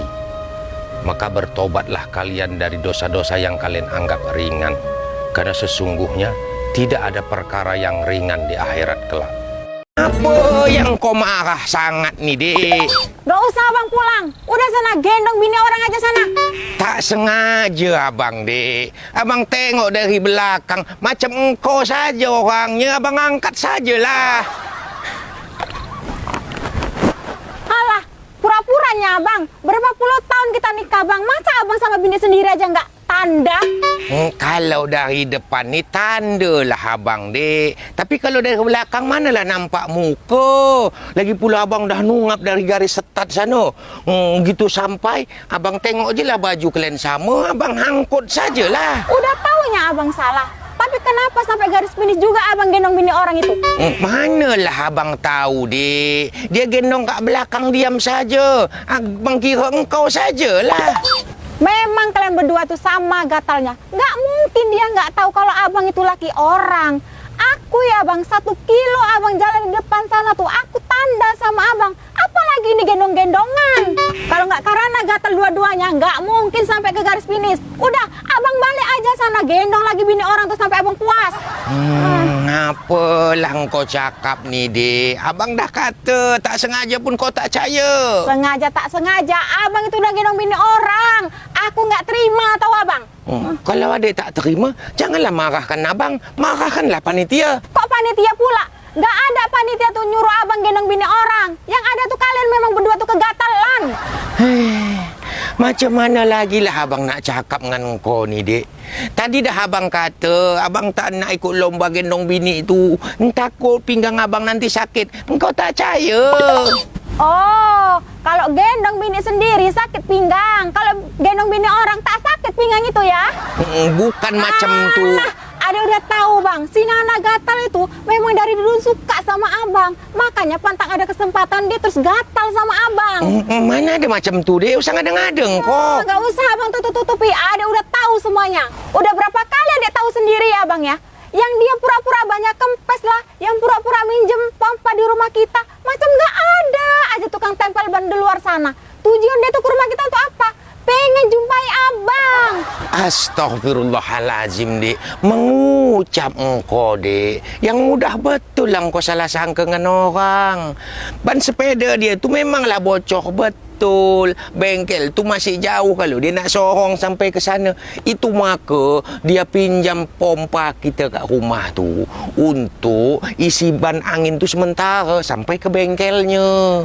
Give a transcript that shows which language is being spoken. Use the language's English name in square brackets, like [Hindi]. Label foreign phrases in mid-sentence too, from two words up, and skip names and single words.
[Indonesian] Maka bertobatlah kalian dari dosa-dosa yang kalian anggap ringan, karena sesungguhnya tidak ada perkara yang ringan di akhirat kelak. [Malay] Apa yang kau marah sangat nih, Dek? [Indonesian] Gak usah abang pulang. Udah sana gendong bini orang aja sana. [Malay] Tak sengaja abang, Dek. Abang tengok dari belakang. Macam engkau saja orangnya. Abang angkat sajalah. [Indonesian] Alah, pura-puranya abang. Berapa puluh tahun kita nikah bang. Masa abang sama bini sendiri aja nggak tanda? [Malay] Kalau dari depan ni tandalah abang, Dek. Tapi kalau dari belakang manalah nampak muka. Lagi pula abang dah nungap dari garis setat sana. Gitu sampai abang tengok je lah baju kalian sama. Abang hangkut sajalah. [Indonesian] Udah taunya abang salah. Tapi kenapa sampai garis finish juga abang gendong bini orang itu? [Malay] Manalah abang tahu, Dek. Dia gendong kat belakang diam saja. Abang kira engkau sajalah. [Indonesian] Memang kalian berdua tuh sama gatalnya. Nggak mungkin dia nggak tahu kalau abang itu laki orang. Aku ya bang, 1 kilo abang jalan di depan sana tuh, aku tanda sama abang. Apalagi ini gendong-gendongan. Kalau nggak karena gatal dua-duanya, nggak mungkin sampai ke garis finish. Udah, abang balik aja sana, gendong lagi bini orang tuh sampai abang puas. [Malay] Apalah kau cakap ni, Dek. Abang dah kata, tak sengaja pun kau tak percaya. [Indonesian] Sengaja tak sengaja, abang itu udah gendong bini orang. Aku nggak terima, tahu abang. [Malay] Kalau adik tak terima, janganlah marahkan abang. Marahkanlah panitia. [Indonesian] Kok panitia pula? Nggak ada panitia tuh nyuruh abang gendong bini orang. Yang ada tuh kalian memang berdua tuh kegatalan. [Malay] Macam mana lagi lah abang nak cakap dengan kau ni, Dek? Tadi dah abang kata, abang tak nak ikut lomba gendong bini itu. Takut pinggang abang nanti sakit. Engkau tak percaya. [Indonesian] Oh, kalau gendong bini sendiri sakit pinggang. Kalau gendong bini orang tak sakit pinggang itu ya? [Malay] Bukan macam tu. [Indonesian] Ada udah tahu bang, si Nana gatal itu memang dari dulu suka sama abang. Makanya pantang ada kesempatan dia terus gatal sama abang. [Malay] Mana ada macam tu, Dek? Usah ngadeng-ngadeng kok. [Indonesian] Gak usah abang tutup-tutupi, ada udah tahu semuanya. Udah berapa kali adek tahu sendiri ya bang ya? Yang dia pura-pura banyak kempes lah, yang pura-pura minjem pompa di rumah kita. Macam gak ada aja tukang tempel ban di luar sana. Tujuan dia tuh ke rumah kita untuk apa? Pengen jumpai abang. [Malay] Astaghfirullahalazim, Dek. Mengucap engkau, Dek. Yang mudah betul lah engkau salah sangka dengan orang. Ban sepeda dia tu memanglah bocor betul. Bengkel tu masih jauh kalau dia nak sorong sampai ke sana. Itu maka dia pinjam pompa kita kat rumah tu untuk isi ban angin tu sementara sampai ke bengkelnya.